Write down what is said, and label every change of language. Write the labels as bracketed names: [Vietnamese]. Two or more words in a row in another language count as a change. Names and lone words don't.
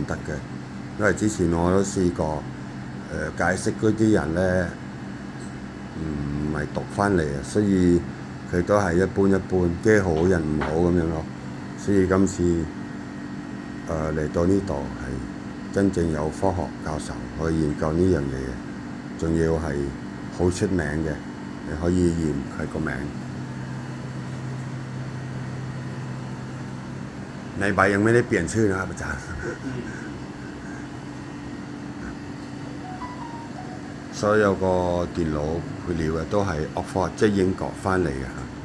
[Cantonese] 得嘅，因為之前我都試過解釋嗰啲人咧唔係讀翻嚟啊，所以佢都係一般一般，機好人唔好咁樣咯。所以今次嚟到呢度係真正有科學教授去研究呢樣嘢嘅，仲要係好出名嘅，你可以驗佢個名。 [Thai] ในใบยังไม่ได้เปลี่ยนชื่อนะครับอาจารย์ [Cantonese] 所有個電腦配料嘅都係 Oxford 即係英國翻嚟嘅嚇。